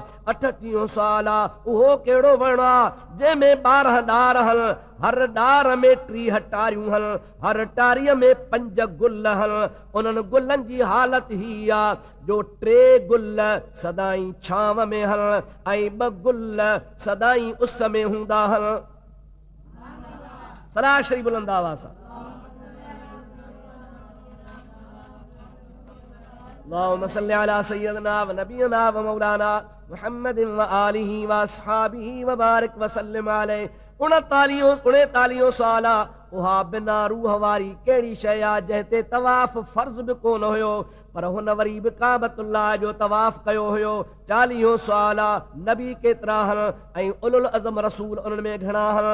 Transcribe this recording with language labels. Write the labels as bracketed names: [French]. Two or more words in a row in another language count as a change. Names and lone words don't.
[Sindhi] 38हों सुवाल आहे, उहो कहिड़ो वण आहे जंहिंमें 12 ॾार हल, हर ॾार में 30 टारियूं हल, हर टारीअ में 5 गुल हल? उन्हनि गुलनि जी हालत ही आहे जो 3 गुल सदाई छांव में हल ऐं 2 गुल सदाई उस में हूंदा हल। सलाह शरीफ बुलंद आवाज़ सां। [Arabic] اللهم صل على سيدنا ونبينا ومولانا محمد وآله وأصحابه وبارك وسلم عليه. [Sindhi] 39हों सुवाल आहे, उहा बिना रूह वारी कहिड़ी शइ आहे जंहिं ते तवाफ़ फर्ज़ बि कोन हुयो पर हुन वरी बि काबतुल्लाह जो तवाफ़ कयो हुयो? 40हों सुवाल आहे, नबी केतिरा हल ऐं [Arabic] أولو العزم [Sindhi] रसूल उन्हनि में घणा हल?